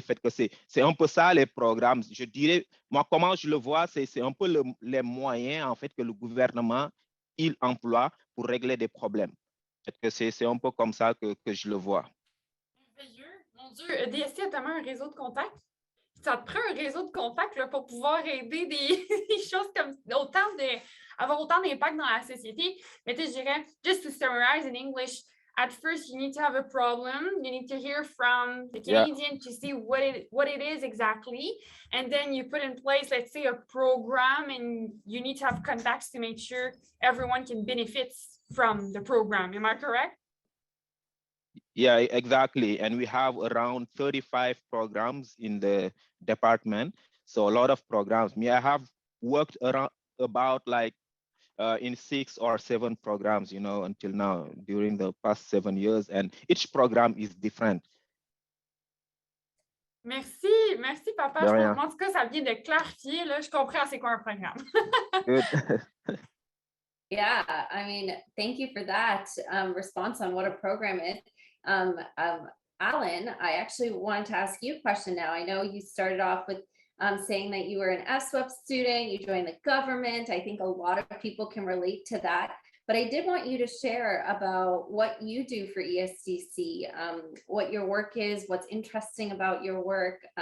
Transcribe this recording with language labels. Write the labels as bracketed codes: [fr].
[fr] Fait que c'est un peu ça les programmes. Je dirais, moi, comment je le vois, c'est un peu les moyens en fait que le gouvernement il emploie pour régler des problèmes. Fait que c'est un peu comme ça que je le vois. Merveilleux. Mon Dieu, EDSC a tellement un réseau de contacts. Ça te prend un réseau de contacts là, pour pouvoir aider des choses comme autant avoir autant d'impact dans la société. Mais je dirais, [en] just to summarize in English, at first you need to have a problem. You need to hear from the Canadian to see what it is exactly. And then you put in place, let's say, a program, and you need to have contacts to make sure everyone can benefit from the program. Am I correct? Yeah, exactly. And we have around 35 programs in the department. So a lot of programs. I have worked around about like in 6 or 7 programs, until now during the past 7 years. And each program is different. [fr] Merci, papa. Je pense, en tout cas, ça vient de clarifier. Là, je comprends c'est quoi un programme. [en] Good. Yeah, I mean, thank you for that response on what a program is. Allan, I actually wanted to ask you a question now. I know you started off with saying that you were an SWEP student, you joined the government. I think a lot of people can relate to that. But I did want you to share about what you do for ESDC, what your work is, what's interesting about your work.